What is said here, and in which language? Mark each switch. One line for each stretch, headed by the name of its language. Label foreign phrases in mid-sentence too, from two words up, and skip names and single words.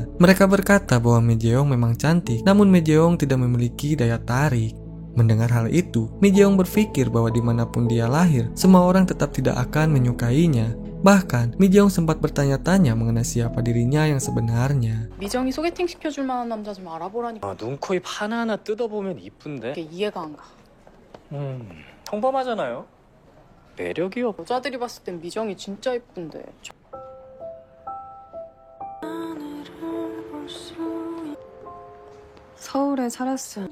Indonesian: Mereka berkata bahwa Mi Jeong memang cantik, namun Mi Jeong tidak memiliki daya tarik. Mendengar hal itu, Mi Jeong berpikir bahwa dimanapun dia lahir, semua orang tetap tidak akan menyukainya. Bahkan, Mi Jeong sempat bertanya-tanya mengenai siapa dirinya yang sebenarnya.
Korean: 미정이 소개팅 시켜줄 만한 남자 좀 알아보라니까. 눈, 코, 입 하나하나 뜯어보면 이쁜데? 그게 이해가 안 가. 평범하잖아요. 매력이 없... 여자들이 봤을 땐 미정이 진짜 이쁜데. 서울에 살았어.